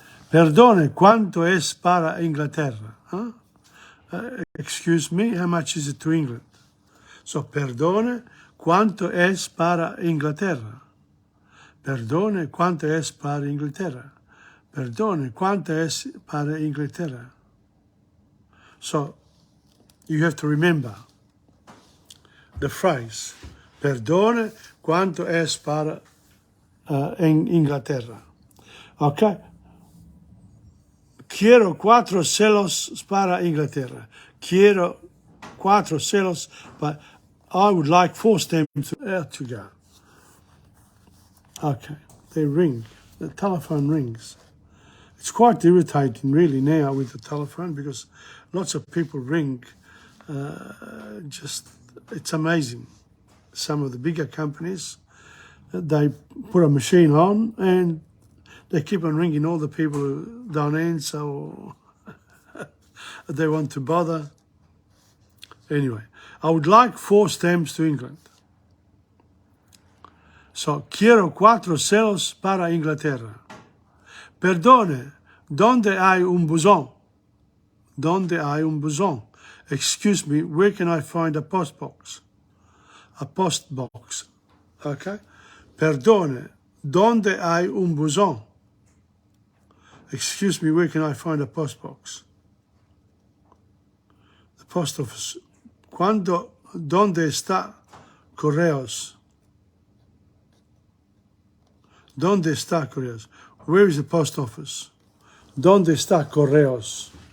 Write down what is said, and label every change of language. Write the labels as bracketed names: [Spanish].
[Spanish] Perdone, ¿cuánto es para Inglaterra? Huh? [English] Excuse me, how much is it to England? [Spanish] So, perdone, ¿cuánto es para Inglaterra? Perdone, ¿cuánto es para Inglaterra? Perdone, ¿cuánto es para Inglaterra? [English] So, you have to remember the phrase, [Spanish] perdone, ¿cuánto es para Inglaterra? [English] Okay? [Spanish] Quiero 4 celos para Inglaterra. Quiero 4 celos, [English] but I would like 4 stamps to go. Okay, they ring. The telephone rings. It's quite irritating really now with the telephone because lots of people ring. It's amazing. Some of the bigger companies, they put a machine on and they keep on ringing all the people who don't answer or they want to bother. Anyway, I would like 4 stamps to England. [Spanish] So, quiero 4 celos para Inglaterra. Perdone, ¿dónde hay un buzón? ¿Dónde hay un buzón? [English] Excuse me, where can I find a post box? A post box. Okay? [Spanish] Perdone, ¿dónde hay un buzón? [English] Excuse me, where can I find a post box? The post office. [Spanish] ¿Dónde está correos? ¿Dónde está correos? [English] Where is the post office? [Spanish] ¿Dónde está correos?